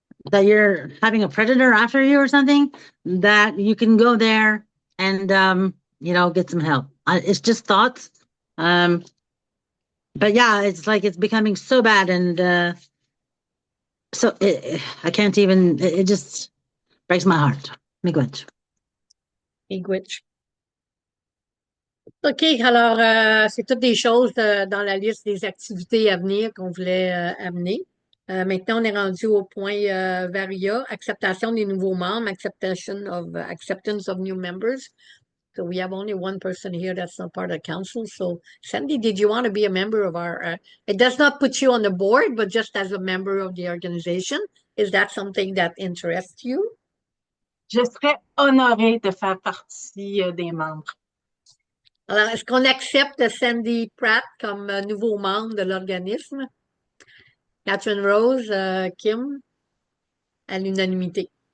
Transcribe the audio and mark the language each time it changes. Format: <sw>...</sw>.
<en>that you're having a predator after you or something, that you can go there and, get some help. It's just thoughts. But yeah, it's like it's becoming so bad. And so I can't even, it just breaks my heart.</en> <oj>Migwetch. Migwetch.</oj> <fr>OK, alors, c'est toutes des choses dans la liste des activités à venir qu'on voulait amener. Maintenant, on est rendu au point Varia, acceptation des nouveaux membres,</fr> <en>acceptance of new members. So we have only one person here that's not part of the council. So, Samedi, did you want to be a member of it does not put you on the board, but just as a member of the organization? Is that something that interests you?</en> <fr>Je serais honorée de faire partie des membres. Alors, est-ce qu'on accepte Sandy Pratt comme nouveau membre de l'organisme? Catherine Rose, Kim, à l'unanimité.</fr>